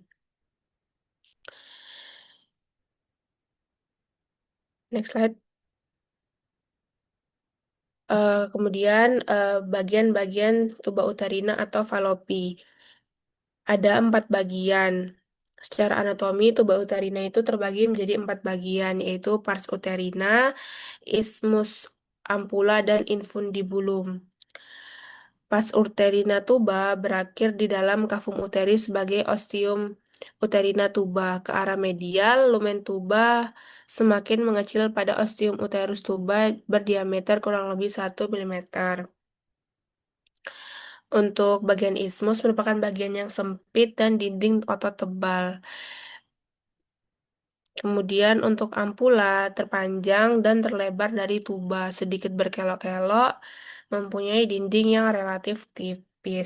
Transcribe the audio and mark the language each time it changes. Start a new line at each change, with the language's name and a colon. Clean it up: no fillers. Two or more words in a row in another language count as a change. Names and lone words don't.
English: Next slide.
Indonesian: Kemudian bagian-bagian
Latin: tuba uterina
Indonesian: atau falopi. Ada 4 bagian. Secara anatomi,
Latin: tuba uterina
Indonesian: itu terbagi menjadi 4 bagian, yaitu
Latin: pars uterina,
Indonesian: isthmus ampula, dan infundibulum.
Latin: Pars uterina tuba
Indonesian: berakhir di dalam
Latin: kavum uteris
Indonesian: sebagai
Latin: ostium uterina tuba.
Indonesian: Ke arah medial, lumen tuba semakin mengecil pada
Latin: ostium uterus tuba
Indonesian: berdiameter kurang lebih 1 mm. Untuk bagian isthmus merupakan bagian yang sempit dan dinding otot tebal. Kemudian untuk ampula terpanjang dan terlebar dari tuba, sedikit berkelok-kelok, mempunyai dinding yang relatif tipis.